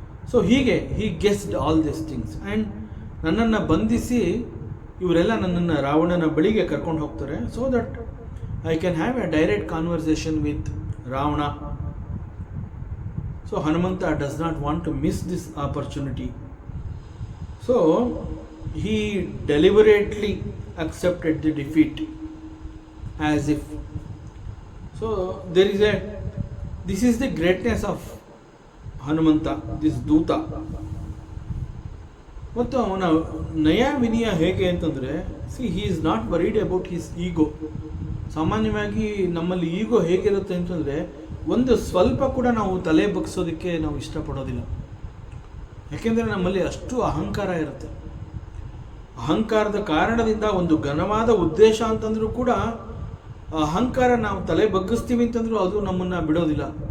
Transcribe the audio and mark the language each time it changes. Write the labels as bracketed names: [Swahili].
[English] so ಹೀಗೆ he guessed all this things and [Kannada] ನನ್ನನ್ನು ಬಂಧಿಸಿ ಇವರೆಲ್ಲ ನನ್ನನ್ನು ರಾವಣನ ಬಳಿಗೆ ಕರ್ಕೊಂಡು ಹೋಗ್ತಾರೆ, [English] So that I can have a direct conversation with Ravana. So Hanumanta does not want to miss this opportunity. So he deliberately accepted the defeat as if. So this is the greatness of Hanumanta, this Duta. [Kannada] ಮತ್ತು ಅವನ ನಯ ವಿನಯ ಹೇಗೆ ಅಂತಂದರೆ, [English] he is not worried about his ego. [Kannada] ಸಾಮಾನ್ಯವಾಗಿ ನಮ್ಮಲ್ಲಿ ಈಗೋ ಹೇಗಿರುತ್ತೆ ಅಂತಂದರೆ, ಒಂದು ಸ್ವಲ್ಪ ಕೂಡ ನಾವು ತಲೆ ಬಗ್ಸೋದಕ್ಕೆ ನಾವು ಇಷ್ಟಪಡೋದಿಲ್ಲ. ಯಾಕೆಂದರೆ ನಮ್ಮಲ್ಲಿ ಅಷ್ಟು ಅಹಂಕಾರ ಇರುತ್ತೆ. ಅಹಂಕಾರದ ಕಾರಣದಿಂದ ಒಂದು ಘನವಾದ ಉದ್ದೇಶ ಅಂತಂದ್ರೂ ಕೂಡ ಅಹಂಕಾರ ನಾವು ತಲೆ ಬಗ್ಗಿಸ್ತೀವಿ ಅಂತಂದ್ರೂ ಅದು ನಮ್ಮನ್ನು ಬಿಡೋದಿಲ್ಲ.